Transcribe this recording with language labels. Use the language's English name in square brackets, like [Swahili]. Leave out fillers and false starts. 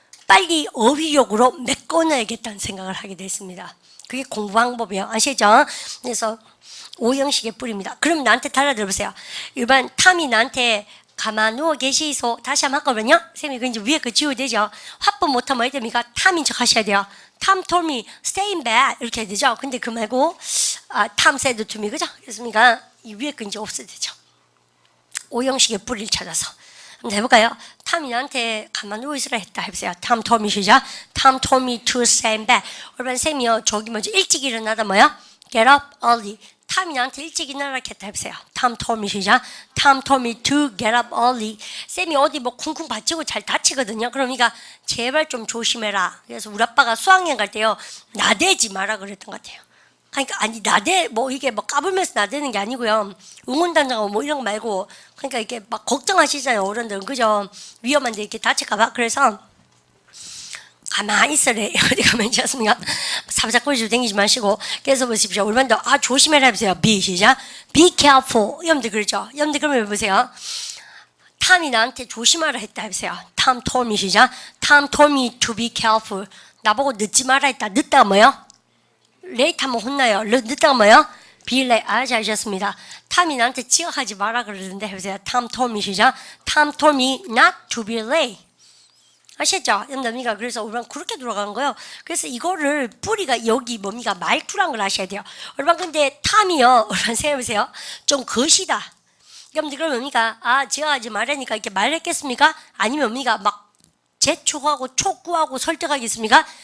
[Korean] 빨리 어휘력으로 메꿔놔야겠다는 생각을 하게 됐습니다. 그게 공부 방법이에요. 아시죠? 그래서 오형식의 뿌리입니다. 그럼 나한테 달라들어보세요. 일반 탐이 나한테 가만 누워 계시소. 다시 한번 할거든요. 쌤이 그 이제 위에 거 지워야 되죠. 화법 못하면 뭐 해야 됩니까? 탐인 척 하셔야 돼요. [English] Tom told me stay in bed [Korean] 이렇게 해야 되죠. 근데 그 말고 [English] Tom said to me [Korean] 그죠? 그렇습니까? 이 위에 거 이제 없어야 되죠. 오형식의 뿌리를 찾아서 한번 해볼까요? 탐이 나한테 가만 누워 있으라 했다 해보세요. [English] Tom told me [Korean] 시작. [English] Tom told me to stay in bed. [Korean] 여러분 쌤이요 저기 먼저 일찍 일어나다 뭐야? [English] Get up early. [Korean] 탐이 나한테 일찍 일어나라 했다 해보세요. [English] Tom told me [Korean] 시작. [English] Tom told me to get up early. [Korean] 쌤이 어디 뭐 쿵쿵 받치고 잘 다치거든요. 그러니까 제발 좀 조심해라. 그래서 우리 아빠가 수학여행 갈 때요 나대지 마라 그랬던 것 같아요. 그러니까 아니 나대 뭐 이게 뭐 까불면서 나대는 게 아니고요. 응원단장하고 뭐 이런 거 말고 그러니까 이게 막 걱정하시잖아요 어른들은 그죠? 위험한데 이렇게 다칠까봐. 그래서 가만히 있으래. 어디 가만히 있었습니까? 사부작거리지도 댕기지 마시고. 그래서 보십시오. 우리만도 조심해라 해보세요. [English] Be [Korean] 시작. [English] Be careful. [Korean] 여러분들 그러죠? 여러분들 그러면 보세요. 탐이 나한테 조심하라 했다 해보세요. [English] Tom told me [Korean] 시작. [English] Tom told me to be careful. [Korean] 나보고 늦지 마라 했다. 늦다가 뭐요? late 하면 혼나요. 늦다가 뭐요? [English] be late. [Korean] 잘하셨습니다. 탐이 나한테 지각하지 마라 그러는데 해보세요. [English] Tom told me [Korean] 시작. [English] Tom told me not to be late. [Korean] 아시죠? 여러분들 그래서 우리는 그렇게 돌아가는 거예요. 그래서 이거를 뿌리가 여기 뭡니까? 말투란 걸 아셔야 돼요. 여러분 근데 탐이요. 여러분 생각해보세요. 좀 거시다. 여러분들 그러면 뭡니까? 제가 하지 말라니까 이렇게 말했겠습니까? 아니면 뭡니까? 막 재촉하고 촉구하고 설득하겠습니까?